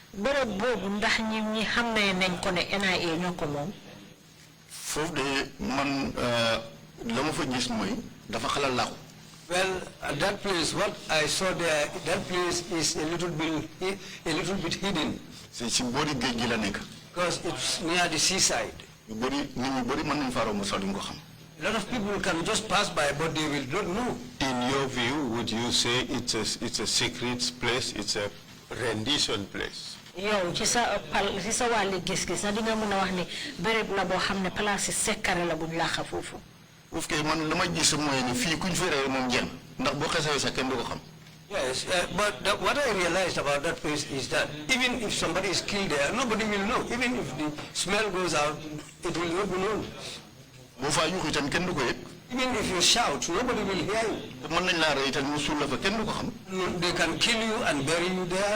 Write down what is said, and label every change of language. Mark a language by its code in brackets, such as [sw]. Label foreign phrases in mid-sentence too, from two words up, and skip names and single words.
[en] Well, at that place, what I saw there, that place is a little bit hidden. Because it's near the seaside. A lot of people can just pass by, but they will not know. In your view, would you say it's a secret place, it's a rendition place? [wo] yow ci sa wàlli gis-gis na di nga mën a wax ni béréb la boo xam ne place yi sekkare la buñ laaxa foofu. Ouf kay man dama gis mooy ni fii kuñ fi rey moom jenn ndax boo xesee sa kenn du ko xam. [en] Yes, but what I realized about that place is that even if somebody is killed there, nobody will know. Even if the smell goes out, it will not be known. Even if you shout, nobody will hear you. They can kill you and bury you there.